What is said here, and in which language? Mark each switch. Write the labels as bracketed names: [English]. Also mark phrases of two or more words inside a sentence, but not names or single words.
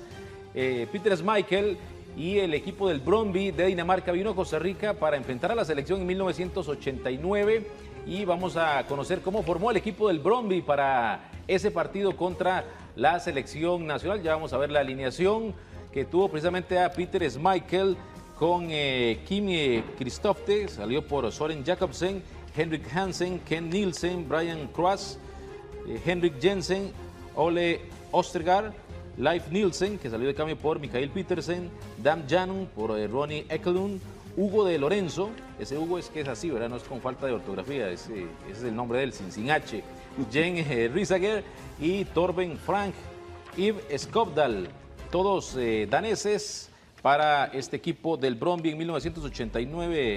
[Spanish] Peter Schmeichel y el equipo del Brøndby de Dinamarca vino a Costa Rica para enfrentar a la selección en 1989 y vamos a conocer cómo formó el equipo del Brøndby para ese partido contra la selección nacional. Ya vamos a ver la alineación que tuvo precisamente a Peter Schmeichel con Kim Kristofte, salió por Søren Jacobsen, Henrik Hansen, Ken Nielsen, Brian Cross, Henrik Jensen, Ole Ostergaard, Leif Nielsen, que salió de cambio por Mikael Petersen, Dan Janum por Ronnie Ekelund, Hugo de Lorenzo, ese Hugo es que es así, ¿verdad? No es con falta de ortografía, ese es el nombre de él, sin H, Jen Risager y Torben Frank, Yves Skovdal, todos daneses para este equipo del Brøndby en 1989.